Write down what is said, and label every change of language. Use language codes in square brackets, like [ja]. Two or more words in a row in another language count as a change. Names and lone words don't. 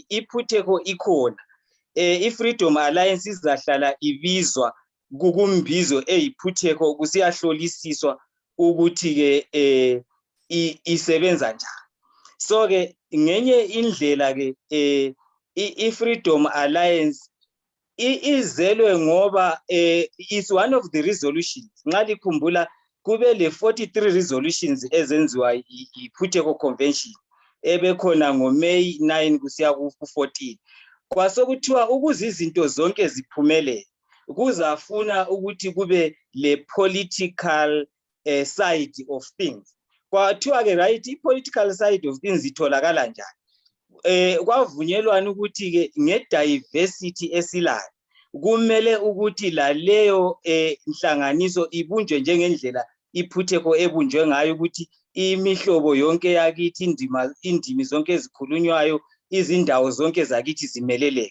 [nd] iPhutheko ikhona, i-Freedom Alliance izahlala ibizwa kukumbizo eyiPhutheko kusiyahlolisiswa ukuthi ke isebenza njani. So ke ngenye indlela ke i-Freedom Alliance izelwe ngoba [en] is one of the resolutions. [nd] Nxa likhumbula kube le 43 resolutions ezenziwa yiPhutheko Convention ebekhona ngoMay 9 kusiya ku-14. Kwasokuthiwa ukuze izinto zonke ziphumelele kuzafuna ukuthi kube le [en] political side of things. [nd] kwathiwa ke right i- [en] political side of things [nd] itholakala njani. Kwavunyelwana ukuthi ke nge-diversity esilayo kumele ukuthi laleyo nhlanganiso ibunjwe njengendlela iPhutheko ebunjwe ngayo, ukuthi imihlobo yonke yakithi, indimi zonke ezikhulunywayo, izindawo zonke zakithi zimeleleke.